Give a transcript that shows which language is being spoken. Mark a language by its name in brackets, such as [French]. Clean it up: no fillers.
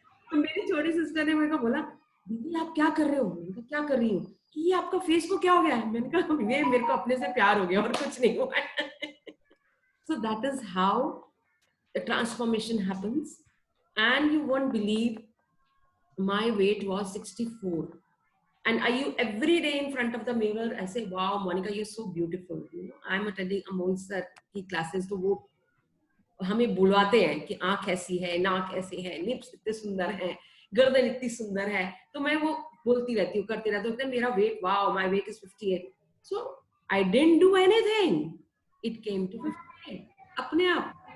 [Hindi] तो मेरी छोटी सिस्टर ने मेरे को बोला, दीदी आप क्या कर रहे हो? मैंने कहा क्या कर रही हूँ? कि ये आपका फेस को क्या हो गया है? मैंने कहा ये मेरे को अपने से प्यार हो गया और कुछ नहीं हुआ. [English] So that is how the transformation happens. And you won't believe, my weight was 64. And I every day in front of the mirror, I say, wow, Monica, you're so beautiful. You know, I'm attending Amol sir [Hindi] की classes, तो वो हमें बुलवाते हैं कि आंख ऐसी है, नाक ऐसी है, लिप्स इतने सुंदर है, गर्दन इतनी सुंदर है. तो मैं वो बोलती रहती हूँ, करती रहती हूँ. मेरा wait, wow, [English] My weight is 58. So I didn't do anything, it came to 58 [Hindi] अपने आप.